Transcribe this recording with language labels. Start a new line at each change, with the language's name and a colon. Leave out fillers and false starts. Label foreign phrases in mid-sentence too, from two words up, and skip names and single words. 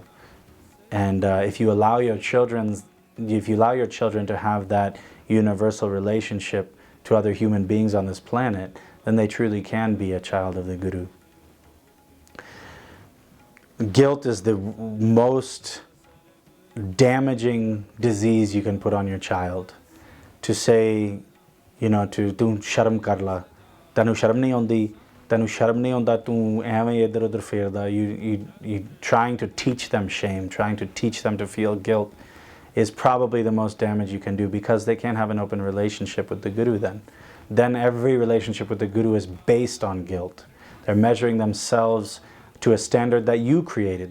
English: And if you allow your children to have that universal relationship to other human beings on this planet, then they truly can be a child of the Guru. Guilt is the most damaging disease you can put on your child. To say, you know,
Punjabi: ਤੂੰ ਸ਼ਰਮ ਕਰ ਲੈ, ਤੈਨੂੰ ਸ਼ਰਮ ਨਹੀਂ ਆਉਂਦੀ, ਤੈਨੂੰ ਸ਼ਰਮ ਨਹੀਂ ਆਉਂਦਾ, ਤੂੰ ਐਵੇਂ ਇੱਧਰ ਉੱਧਰ ਫੇਰਦਾ.
English: You trying to teach them shame, trying to teach them to feel guilt is probably the most damage you can do, because they can't have an open relationship with the Guru then. Then every relationship with the Guru is based on guilt. They're measuring themselves to a standard that you created.